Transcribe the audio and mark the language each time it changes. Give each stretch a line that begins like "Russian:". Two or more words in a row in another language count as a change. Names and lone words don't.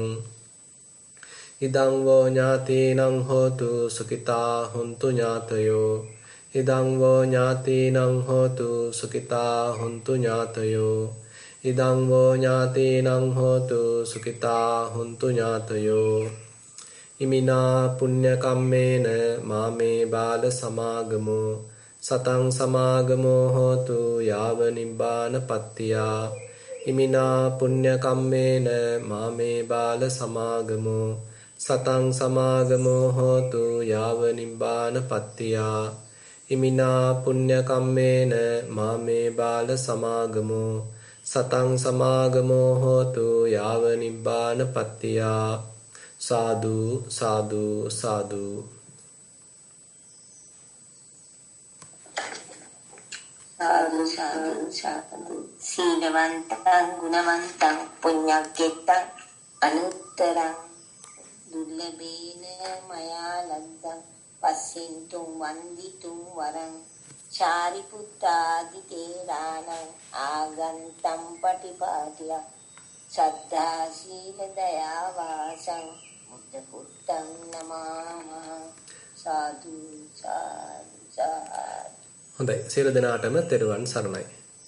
Pali: ඉදං වෝ ඥාතීනං හෝතු සුඛිතා හුන්තු ඥාතයෝ. ඉදං වෝ ඥාතීනං හෝතු සුඛිතා හුන්තු ඥාතයෝ. ඉදං වෝ ඥාතීනං හෝතු සුඛිතා හුන්තු ඥාතයෝ. ඉමිනා පුඤ්ඤ කම්මේන මාමේ බාල සමාගමෝ සතං සමාගමෝ හෝතු යාව නිබ්බාන පත්තියා. ඉමිනා පුඤ්ඤ කම්මේන මාමේ බාල සමාගමෝ සතං සමාගමෝ හෝතු යාව නිබ්බාන පත්තියා. ඉමිනා පුඤ්ඤ කම්මේන මාමේ බාල සමාගමෝ සතං සමාගමෝ හෝතු යාව නිබ්බාන පත්තියා. සාදු සාදු සාදු. සාදු සාදු සාදු. සීලවන්තං ගුණවන්තං පුඤ්ඤක්කෙත්තං අනුත්තරං දුර්ලභේන මයා ලද්දං පස්සෙන්තුම් වන්දිතුම් වරං චාරිපුත්තාදි තේරාණං ආගන්තම් පටිපාටිය සද්ධා සීල දයා වාසං මුක්ත පුත්තං නමः. සාදු සාදු සාදු.
Sinhala: හොඳයි සියලු දෙනාටම තෙරුවන් සරණයි.